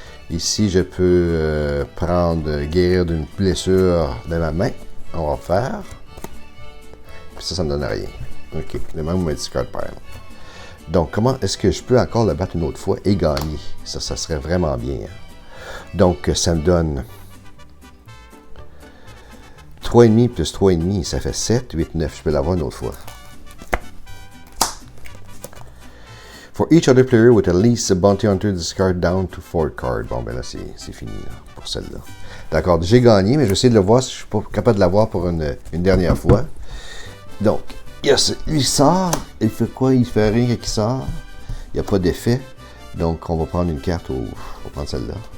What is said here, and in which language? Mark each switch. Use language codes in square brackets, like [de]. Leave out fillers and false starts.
[fr] Ici, je peux prendre guérir d'une blessure de ma main. On va faire. Puis ça me donne rien. OK. Le même mon discard pile. Donc, comment est-ce que je peux encore le battre une autre fois et gagner? Ça serait vraiment bien. Donc, ça me donne 3,5 plus 3,5, ça fait 7, 8, 9. Je peux l'avoir une autre fois. [en] For each other player with at least a bounty hunter discard down to 4 cards. [fr] Bon, ben là, c'est fini là, pour celle-là. D'accord, j'ai gagné, mais je vais essayer de le voir si je suis pas capable de l'avoir pour une dernière fois. Donc, il sort. Il fait quoi? Il fait rien qu'il sort. Il n'y a pas d'effet. Donc, on va prendre une carte. On va prendre celle-là.